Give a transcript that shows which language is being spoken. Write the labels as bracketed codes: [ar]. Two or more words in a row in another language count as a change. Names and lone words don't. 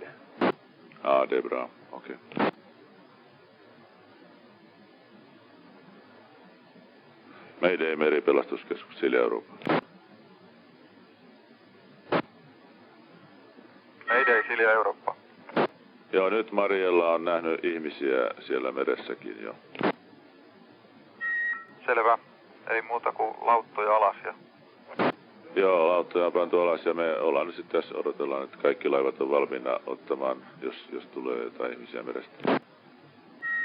[sv] Ja, det är bra. Okej. [fi] Mayday, Meripelastuskeskus, Silja Europa. Mayday, Silja Europa. Joo, nyt Mariella on nähnyt ihmisiä siellä meressäkin jo. Selvä. Ei muuta kuin lauttoja alas ja... Joo, lauttoja on pantu alas ja me ollaan nyt sitten tässä, odotellaan, että kaikki laivat on valmiina ottamaan, jos tulee jotain ihmisiä merestä.